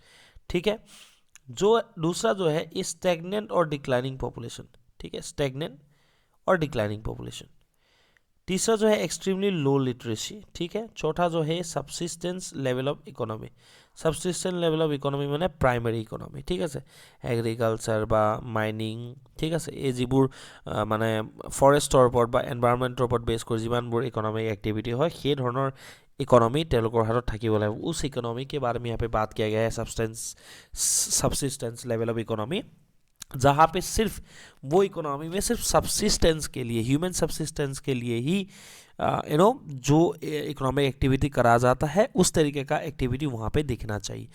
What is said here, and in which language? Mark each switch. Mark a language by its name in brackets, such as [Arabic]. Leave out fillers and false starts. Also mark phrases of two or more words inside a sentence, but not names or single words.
[Hindi] ठीक है, जो दूसरा जो है स्टैग्नेंट और [English] declining population. [Hindi] ठीक है, स्टैग्नेंट और [English] declining population. [Hindi] तीसरा जो है [English] extremely low literacy. [Hindi] ठीक है, चौथा जो है [English] subsistence level of economy. subsistence level of economy [Assamese] মানে [English] primary economy. [Assamese] ঠিক আছে, এগ্ৰিকালচাৰ বা মাইনিং, ঠিক আছে, এই যিবোৰ মানে ফৰেষ্টৰ ওপৰত বা এনভাইৰনমেণ্টৰ ওপৰত বেছ কৰি যিমানবোৰ [English] economic activity [Assamese] হয় সেই ধৰণৰ इकोनॉमी তেওঁলোকৰ হাতত থাকিব লাগিব। [Hindi] उस इकोनॉमी के बारे में यहाँ पे बात किया गया है, [English] subsistence level of economy, [Hindi] जहाँ पे सिर्फ वो इकोनॉमी में सिर्फ सब्सिस्टेंस के लिए, [English] human subsistence [Hindi] के लिए ही जो [English] economic activity [Hindi] करा जाता है उस तरीके का एक्टिविटी वहाँ पे दिखना चाहिए।